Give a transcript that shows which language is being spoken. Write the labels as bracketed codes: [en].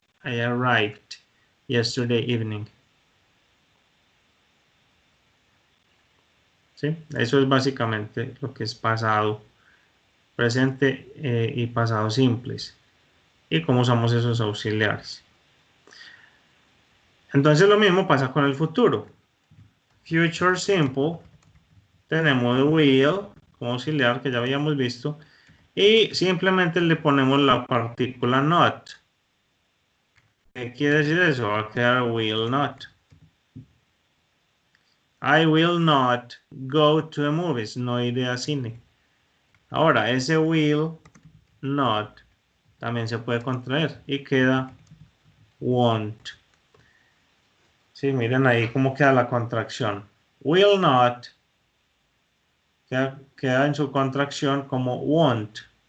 [en] I arrived yesterday evening. [es] ¿Sí? Eso es básicamente lo que es pasado, presente y pasado simples. Y cómo usamos esos auxiliares. Entonces lo mismo pasa con el futuro. [en] Future simple. [es] Tenemos will como auxiliar que ya habíamos visto. Y simplemente le ponemos la partícula not. ¿Qué quiere decir eso? Va a quedar will not. [en] I will not go to the movies. [es] No iré a cine. Ahora, ese will not también se puede contraer y queda won't. Sí, miren ahí cómo queda la contracción. Will not queda en su contracción como won't.